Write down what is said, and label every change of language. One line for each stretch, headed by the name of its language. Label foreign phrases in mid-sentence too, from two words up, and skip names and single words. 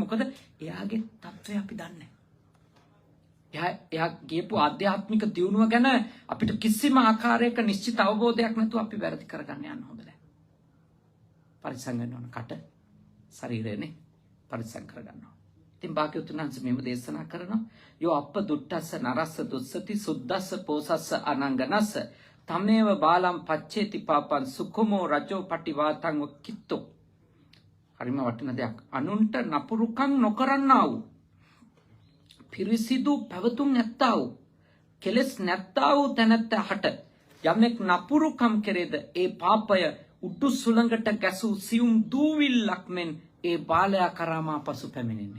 Sinhala: මොකද එයාගේ තත්ත්වය අපි දන්නේ නැහැ. එයා ගියපු ආධ්‍යාත්මික දියුණුව ගැන අපිට කිසිම ආකාරයක නිශ්චිත අවබෝධයක් නැතුව අපි වැරදි කරගන්න යන්න හොඳ නැහැ. පරිස්සම් වෙන්න ඕන කට ශරීරයනේ පරිස්සම් කරගන්නවා. ඉතින් භාග්‍යවතුන් වහන්සේ මෙහෙම දේශනා කරනවා
Pali: යෝ අප්ප දුට්ටස්ස නරස්ස දුස්සති සුද්දස්ස පෝසස්ස අනංගනස්ස තමේව බාලම් පච්චේති පාපං සුඛමෝ රජෝ පටිවාතං කිත්තෝ.
Sinhala: හරිම වටින දෙයක්. අනුන්ට නපුරුකම් නොකරන්නා වූ පිරිසිදු පැවතුම් නැත්තා වූ කෙලස් නැත්තා වූ තැනැත්තහට යමෙක් නපුරුකම් කෙරේද ඒ පාපය උඩු සුළඟට ගැසූ සියුම් දූවිල්ලක් මෙන් ඒ බාලයා කරාමා පසු පැමිණෙන්නේ.